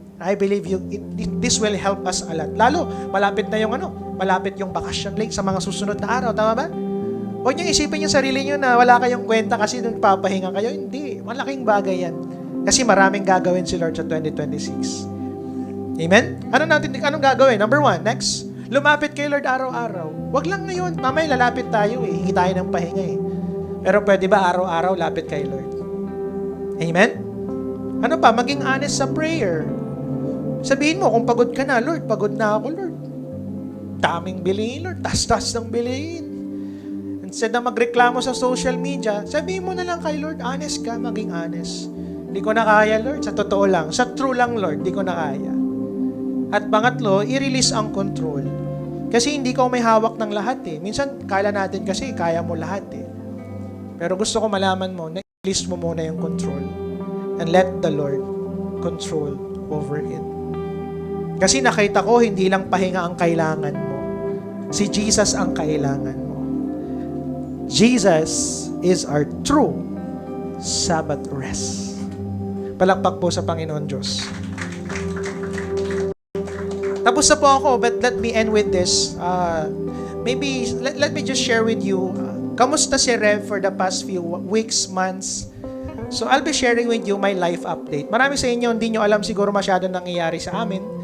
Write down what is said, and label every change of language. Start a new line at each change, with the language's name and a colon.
English: I believe this will help us a lot.
Filipino: Lalo, malapit na yung malapit yung vacation link sa mga susunod na araw, tama ba? Huwag niyong isipin yung sarili niyo na wala kayong kwenta kasi nagpapahinga kayo. Hindi, malaking bagay yan. Kasi maraming gagawin si Lord sa 2026. Amen? Anong gagawin? Number 1, next. Lumapit kay Lord araw-araw. Wag lang ngayon. Mamaya lalapit tayo eh. Hingi tayo ng pahinga eh. Pero pwede ba araw-araw lapit kay Lord? Amen? Ano pa? Maging honest sa prayer. Sabihin mo, kung pagod ka na, Lord, pagod na ako, Lord. Daming bilihin, Lord. Tas-tas ng bilihin. Instead na magreklamo sa social media, sabihin mo na lang kay Lord, honest ka, maging honest. Hindi ko na kaya, Lord. Sa totoo lang. Sa true lang, Lord, hindi ko na kaya. At pangatlo, i-release ang control. Kasi hindi ko may hawak ng lahat eh. Minsan, kala natin kasi kaya mo lahat eh. Pero gusto ko malaman mo na i-release mo muna yung control.
English: And let the Lord control over it.
Filipino: Kasi nakita ko, hindi lang pahinga ang kailangan mo. Si Jesus ang kailangan mo.
English: Jesus is our true Sabbath rest.
Filipino: Palakpak po sa Panginoon Diyos. Tapos na po ako,
English: but let me end with this. Maybe, let me just share with you,
Filipino: kamusta si Rev
English: for the past few weeks, months. So, I'll be sharing with you my life update.
Filipino: Marami sa inyo, hindi nyo alam siguro masyado nangyayari sa amin.